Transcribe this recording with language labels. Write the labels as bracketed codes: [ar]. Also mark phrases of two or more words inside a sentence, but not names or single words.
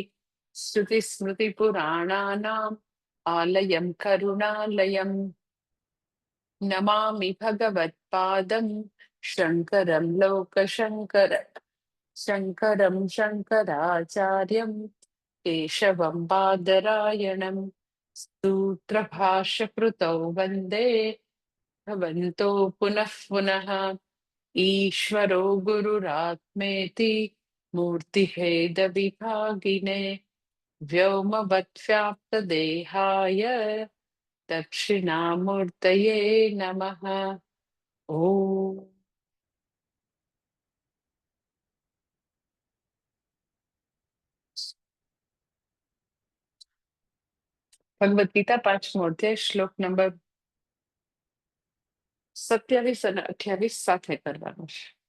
[sa] श्रुतिस्मृतिपुराणानाम् आलयं करुणालयं नमामि भगवत्पादं शङ्करं लोकशङ्कर शङ्करं शङ्कराचार्यं केशवं बादरायणं सूत्रभाष्यकृतौ वन्दे भवन्तो पुनः पुनः। ईश्वरो गुरुरात्मेति मूर्तिभेदविभागिने व्योमवद्व्याप्तदेहाय दक्षिणामूर्तये नमः। [gu] ॐ ભગવદ ગીતા 5મો અધ્યાય શ્લોક નંબર 27 અને 28 સાથે કરવાનો છે.